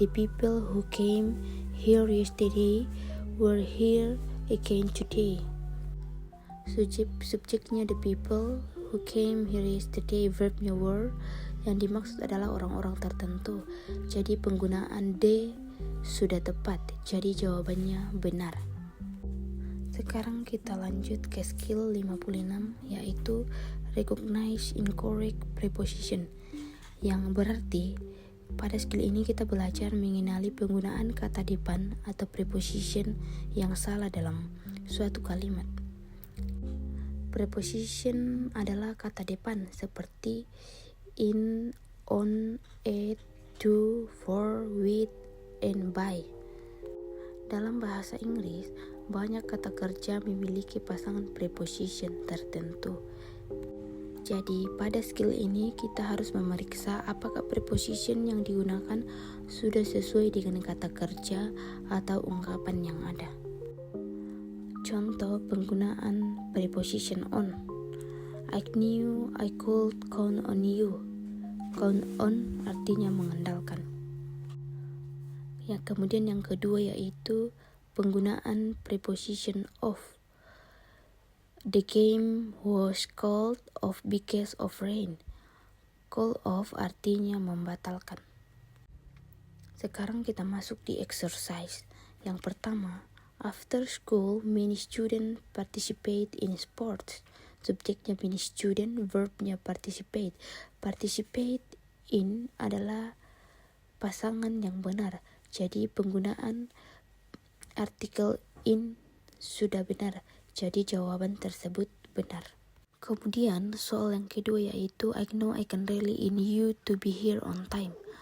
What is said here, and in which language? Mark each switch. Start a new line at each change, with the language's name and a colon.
English: The people who came here yesterday were here again today.
Indonesian: Subjeknya
English: the people who came here yesterday,
Indonesian: verbnya
English: were.
Indonesian: Yang dimaksud adalah orang-orang tertentu. Jadi penggunaan D sudah tepat. Jadi jawabannya benar. Sekarang kita lanjut ke skill 56 yaitu recognize incorrect preposition. Yang berarti pada skill ini kita belajar mengenali penggunaan kata depan atau preposition yang salah dalam suatu kalimat. Preposition adalah kata depan seperti in, on, at, to, for, with, and by. Dalam bahasa Inggris, banyak kata kerja memiliki pasangan preposition tertentu. Jadi, pada skill ini kita harus memeriksa apakah preposition yang digunakan sudah sesuai dengan kata kerja atau ungkapan yang ada. Contoh penggunaan preposition on.
English: I knew I could count on you.
Indonesian: Count on artinya mengandalkan. Kemudian yang kedua yaitu penggunaan preposition of.
English: The game was called off because of rain.
Indonesian: Call off artinya membatalkan. Sekarang kita masuk di exercise. Yang pertama,
English: after school many students participate in sports.
Indonesian: Subjeknya
English: many student,
Indonesian: verbnya
English: participate.
Indonesian: Participate in adalah pasangan yang benar. Jadi penggunaan artikel in sudah benar. Jadi jawaban tersebut benar. Kemudian soal yang kedua yaitu
English: I know I can rely on you to be here on time.